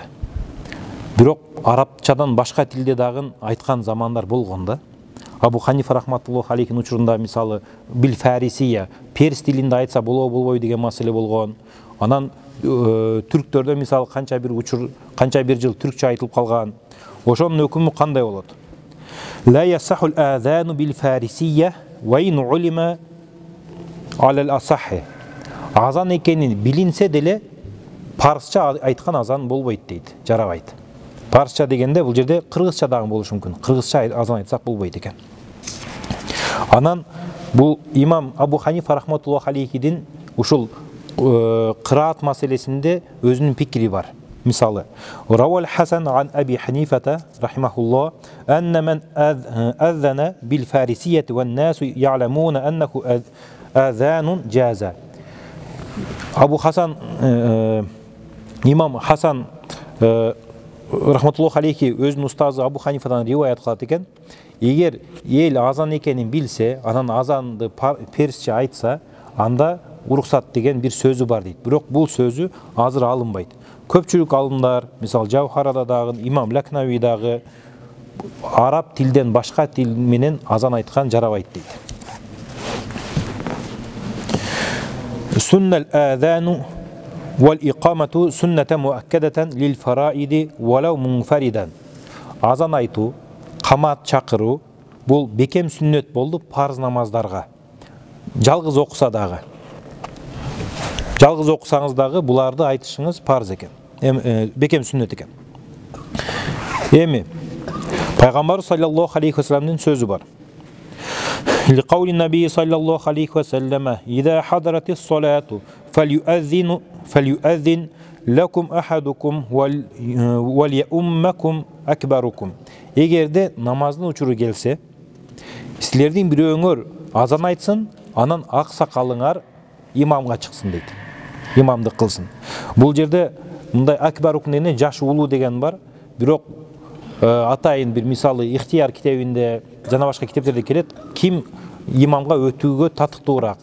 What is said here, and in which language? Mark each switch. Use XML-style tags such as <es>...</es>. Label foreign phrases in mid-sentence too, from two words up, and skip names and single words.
<ky>Бирок арабчадан башка тилде дагы айткан замандар болгон да. Абу Ханифа</ky> <ar>رحمة الله عليه</ar> <ky>учурунда мисалы</ky> <ar>بالفارسية,</ar> <ky>перс тилинде айтса болобу болбойбу деген маселе болгон. Анан түрктөрдө мисалы канча бир учур, канча бир жыл түркчө айтылып калган. Ошонун өкүмү кандай болот?</ky> <ar>لا يصح الأذان بالفارسية وإن علم على الأصح.</ar> <ky>Азан экенин билинсе деле парсча айткан азан болбойт дейт, жарабайт. Парсча дегенде бул жерде кыргызча дагы болушу мүмкүн. Кыргызча азан айтсак болбойт экен. Анан бул имам Абу Ханифа</ky> <ar>رحمة الله عليه</ar> <ky>ушул кыраат маселесинде өзүнүн пикири бар.</ky> <ar>Мисалы, روى الحسن عن أبي حنيفة رحمه الله أن من أذن بالفارسية والناس يعلمون أنه أذان جاز.</ar> <ky>Абу Хасан, имам Хасан</ky> <ar>رحمة الله عليه</ar> <ky>өзүнүн устазы Абу Ханифадан риваят кылат экен. Эгер эл азан экенин билсе, анан азанды персче айтса, анда уруксат деген бир сөзү бар дейт. Бирок бул сөзү азыр алынбайт. Көпчүлүк алымдар, мисал Жавхарада дагы, имам Лакнави дагы араб тилден башка тил менен азан айткан жарабайт дейт.</ky> <ar>سن الأذان والإقامة سنة مؤكدة للفرائض ولو منفردا.</ar> <ky>Азан айтуу, камат чакыруу бул бекем сүннөт болду парз намаздарга. Жалгыз окуса дагы. Жалгыз окусаңыз дагы буларды айтышыңыз парз экен. Бекем сүннөт экен. Эми пайгамбар</ky> <ar>صلى الله عليه وسلم</ar> <ky>сөзү бар.</ky> <ar>لقول النبي صلى الله عليه وسلم إذا حضرت الصلاة فليؤذن لكم أحدكم وليؤمكم أكبركم.</ar> <ky>Эгерде намаздын учуру келсе, силердин бирөөңөр азан айтсын, анан ак сакалыңар имамга чыксын дейт. Имамдык кылсын. Бул жерде мындай акбарукун дегенде жаш улуу деген бар. Бирок атайын бир мисалы ихтияр китебинде жана башка китептерде келет, ким имамга өтүүгө татыктуураак.</ky>